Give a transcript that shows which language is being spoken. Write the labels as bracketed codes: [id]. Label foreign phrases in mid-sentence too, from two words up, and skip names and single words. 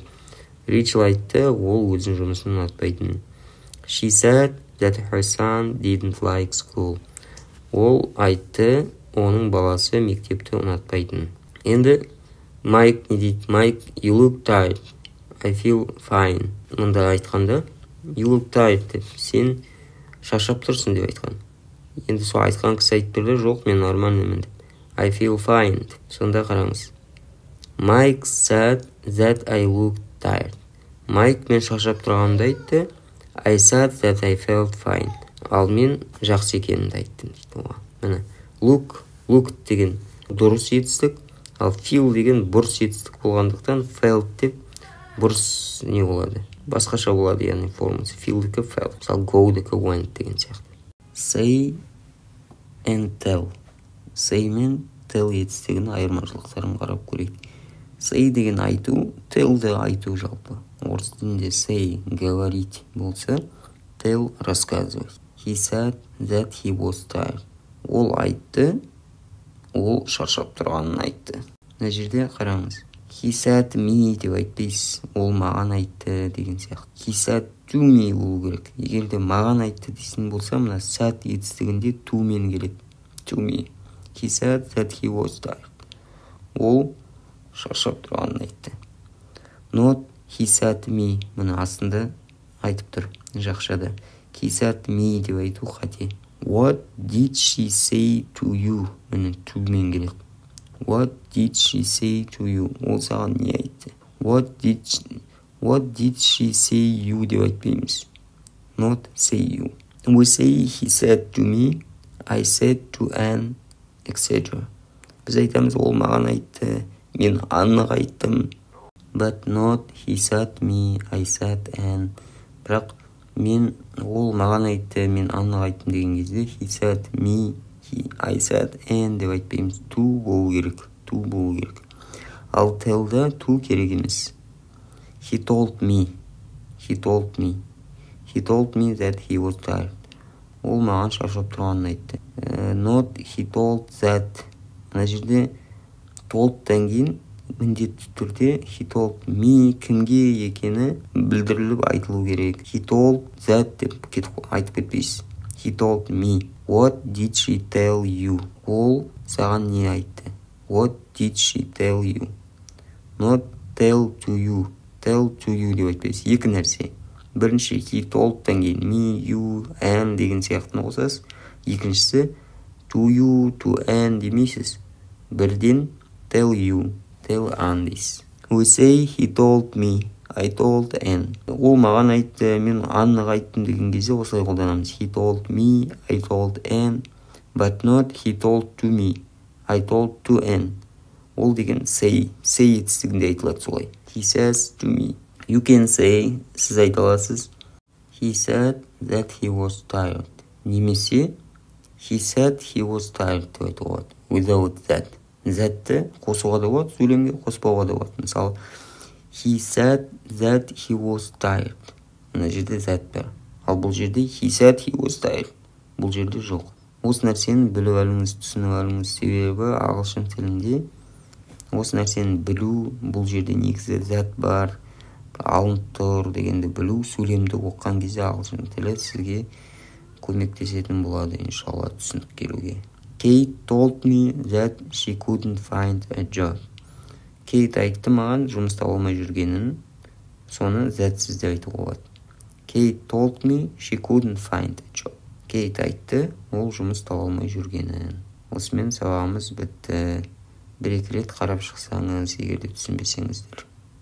[kk] Rachel айтты, ол өзінің жұмысын ұнатпайтын. [en] She said that her son didn't like school. [kk] Ол айтты, оның баласы мектепті ұнатпайтын. Енді Mike не дейді? [en] Mike, you look tired. I feel fine. [kk] Мұнда айтқанда, [en] you look tired [kk] деп, сен шаршап тұрсың деп айтқан. Енді сол айтқан кісі айтып тұрды, жоқ, мен нормальнымын деп. [en] I feel fine. [kk] Сонда қараңыз. [en] Mike said that I looked tired. [kk] Mike мен шаршап тұрғанымды айтты. [en] I said that I felt fine. [kk] Ал мен жақсы екенімді айттым дейді. Міне, look деген дұрыс етістік, ал feel деген бұрыс етістік болғандықтан felt деп бұрыс не болады? Басқаша болады, яғни формасы. Feel-дікі felt, мысалы go-дікі went деген сияқты. [en] Say and tell. [kk] Say мен tell етістігінің айырмашылықтарын қарап көрейік. Say деген айту, tell де айту жалпы. Орыс тілінде say говорить болса, [ru] tell рассказывать. [en] He said that he was tired. [kk] Ол айтты, ол шаршап тұрғанын айтты. Мына жерде қараңыз. [en] He said me [kk] деп айтпайсыз, ол маған айтты деген сияқты. [en] He said to me [kk] болу керек. Егер де маған айтты дейсін болса, мына said етістігінде to мен келеді. [en] To me. He said that he was tired. [kk] Ол шаршап тұрғанын айтты. [en] Not he said me. [kk] Мына астында айтып тұр, жақшада. [en] He said me [kk] деп айту қате. [en] What did she say to you? [kk] Міне to мен келеді. [en] What did she say to you? [kk] Ол саған не айтты? [en] What did she say you [kk] деп айтпаймыз. [en] Not say you. We say he said to me, I said to Anne, etc. [kk] Біз айтамыз, ол маған айтты, мен Аннаға айттым. [en] But not he said me, I said Anne. [kk] Бірақ ол маған айтты, мен Аннаға айттым деген кезде [en] he said me, I said Anne [kk] деп айтпаймыз. To болу керек. Ал tell-да to керек емес. [en] He told me that he was tired. [kk] Ол маған шаршап тұрғанын айтты. [en] Not he told that. [kk] Мына жерде told'дан кейін міндетті түрде [en] he told me [kk] кімге екені білдіріліп айтылу керек. [en] He told that [kk] деп айтып кетпейсіз. [en] He told me. What did she tell you? [kk] Ол саған не айтты? [en] What did she tell you? Not tell to you. Tell to you [kk] деп айтпайсыз. Екі нәрсе. Бірінші [en] he told'дан [kk] кейін [en] me, you, and [kk] деген сияқтыны қосасыз. Екіншісі [en] to you, to and [kk] демейсіз. Бірден [en] tell you, tell and [kk] дейсіз. [en] We say he told me, I told Ann. [kk] Ол маған айтты, мен Аннаға айттым деген кезде осылай қолданамыз. [en] He told me, I told Ann, but not he told to me, I told to Ann. [kk] Ол деген say етістігінде айтылады солай. [en] He says to me. You can say, [kk] сіз айта аласыз. [en] He said that he was tired. Немесе he said he was tired [kk] деп айтуға болады. [en] Without that. [kk] That'ті қосуға да болады, сөйлемге қоспауға да болады. Мысалы, [en] he said that he was tired. [kk] Мына жерде that бар. Ал бұл жерде [en] he said he was tired. [kk] Бұл жерде жоқ. Осы нәрсені біліп алыңыз, түсініп алыңыз. Себебі ағылшын тілінде осы нәрсені білу, бұл жерде негізі that бар, алынып тұр дегенді білу, сөйлемді оқыған кезде ағылшын тілі сізге көмектесетін болады, иншалла, түсініп келуге. [en] Kate told me that she couldn't find a job. [kk] Кейт айтты маған жұмыс таба алмай жүргенін, соны thatсіз деп айтуға болады. [en] Kate told me she couldn't find a job. [kk] Кейт айтты, ол жұмыс таба алмай жүргенін. Осымен сабағымыз бітті. Бір-екі рет қарап шықсаңыз, егер де түсінбесеңіздер.